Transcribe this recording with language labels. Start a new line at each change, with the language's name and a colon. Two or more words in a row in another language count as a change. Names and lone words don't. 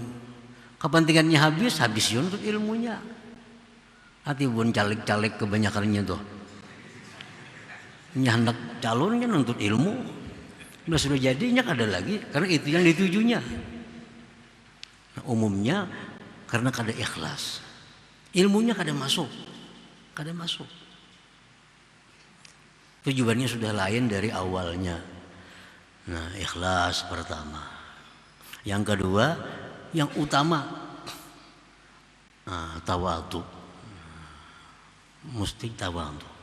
Banjar: Kepentingannya habis ya nuntut ilmunya. Hati pun caleg-caleg kebanyakannya tuh. Hendak calonnya nuntut ilmu, sudah jadinya kada lagi, karena itu yang ditujunya. Nah, umumnya karena kada ikhlas, ilmunya kada masuk. Tujuannya sudah lain dari awalnya. Nah, ikhlas pertama. Yang kedua, yang utama tawadhu. Mesti tawadhu.